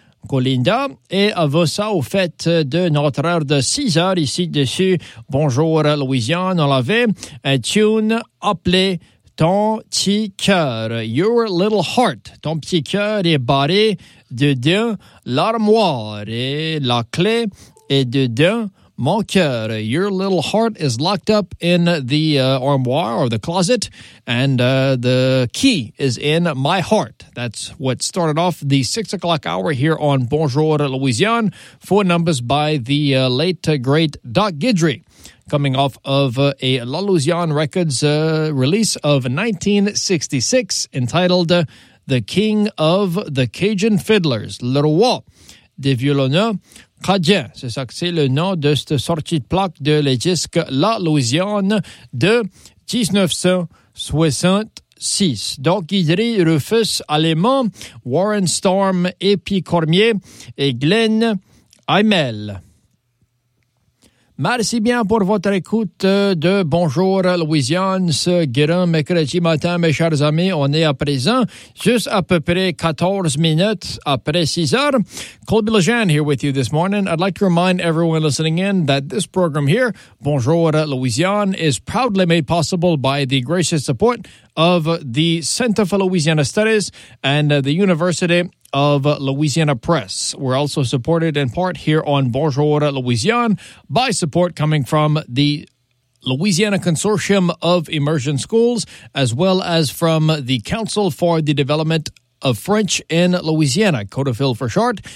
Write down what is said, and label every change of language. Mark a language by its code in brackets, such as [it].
[fr] Colinda, et à vos ça au fait de notre heure de 6 heures ici dessus. Bonjour Louisiane, on l'avait. Un tune appelé Ton petit cœur. [en] Your little heart. [fr] Ton petit cœur est barré dedans l'armoire et la clé est dedans mon cœur. [en] Your little heart is locked up in the armoire or the closet, and the key is in my heart. That's what started off the 6 o'clock hour here on Bonjour Louisiane. Four numbers by the late, great Doc Guidry, coming off of a La Louisiane Records release of 1966, entitled The King of the Cajun Fiddlers, Le Roi des Violonneux. [fr] Cajun, c'est ça que c'est le nom de cette sortie de plaque de les disques La Louisiane de 1966. Donc, Guidry, Rufus, Allemand, Warren Storm, Epi Cormier et Glenn Aimel. Merci bien pour votre écoute de Bonjour Louisiane, ce grand mercredi matin, mes chers amis. On est à présent juste à peu près 14 minutes après 6 heures. [en] Colby Lejeune here with you this morning. I'd like to remind everyone listening in that this program here, Bonjour Louisiane, is proudly made possible by the gracious support of the Center for Louisiana Studies and the University of Louisiana Press. We're also supported in part here on Bonjour Louisiane by support coming from the Louisiana Consortium of Immersion Schools, as well as from the Council for the Development of French in Louisiana, CODEFIL for short.